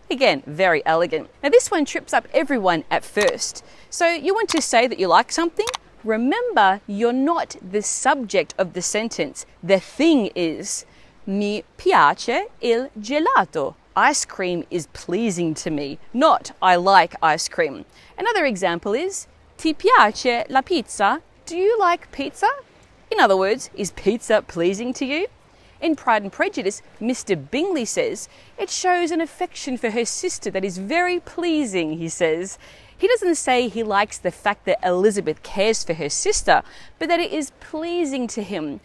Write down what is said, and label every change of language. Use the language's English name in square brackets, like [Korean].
[English] Again, very elegant. Now this one trips up everyone at first. So you want to say that you like something? Remember, you're not the subject of the sentence. The thing is. [Italian] Mi piace il gelato. [English] Ice cream is pleasing to me, not I like ice cream. Another example is, [Italian] ti piace la pizza? [English] Do you like pizza? In other words, is pizza pleasing to you? In Pride and Prejudice, Mr. Bingley says, it shows an affection for her sister that is very pleasing, he says. He doesn't say he likes the fact that Elizabeth cares for her sister, but that it is pleasing to him.